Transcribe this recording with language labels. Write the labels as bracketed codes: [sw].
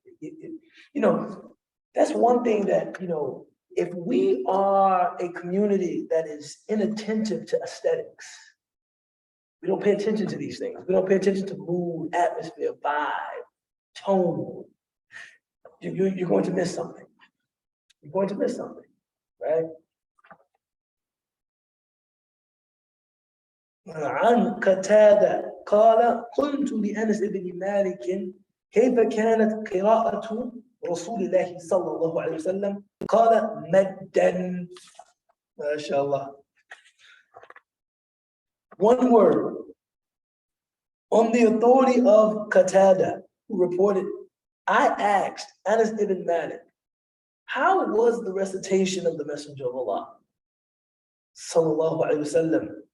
[en] You know, that's one thing that, you know, if we are a community that is inattentive to aesthetics, we don't pay attention to these things. We don't pay attention to mood, atmosphere, vibe, tone. You're going to miss something. You're going to miss something, right? [ar] عن قتادة قال قلت لأنس بن مالك كيف كانت قراءة رسول الله صلى الله عليه وسلم قال مدا ما شاء الله. [en] One word on the authority of Qatada, who reported, I asked Anas ibn Malik, how was the recitation of the Messenger of Allah sallallahu alaihi wasallam?